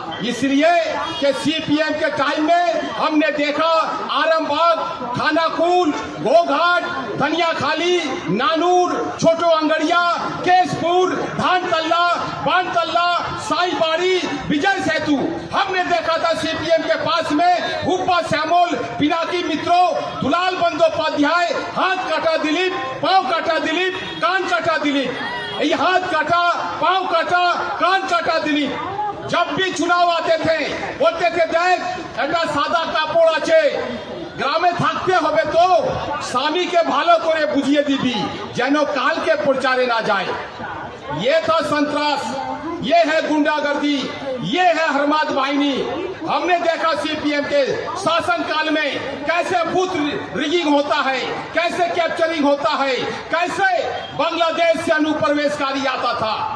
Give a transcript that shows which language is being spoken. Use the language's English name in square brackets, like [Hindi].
[Hindi] इसलिए कि सीपीएम के टाइम में हमने देखा आरामबाग, खानाकुल, गोघाट, धनियाखाली, नानूर, छोटो अंगड़िया, केसपुर, धानतल्ला, बानतल्ला, साईबाड़ी, विजय सेतु। हमने देखा था सीपीएम के पास में हुब्बा श्यामल, पिनाकी मित्रो, दुलाल बंदोपाध्याय, हाथ काटा दिलीप, पांव काटा दिलीप, कान काटा दिलीप, ये हाथ काटा, पांव काटा, कान काटा दिलीप। जब भी चुनाव आते थे बोलते थे देख [Bangla] একটা সাদা কাপড় আছে, গ্রামে থাকতে হবে তো স্বামীকে ভালো করে বুঝিয়ে দিবি যেন কালকে প্রচারে না যায়। [Hindi] ये था संतरास, ये है गुंडागर्दी, ये है हरमाद वाहिनी। हमने देखा सीपीएम के शासन काल में कैसे बूथ रिगिंग होता है, कैसे कैप्चरिंग होता है, कैसे बांग्लादेश से अनुप्रवेशकारी आता था।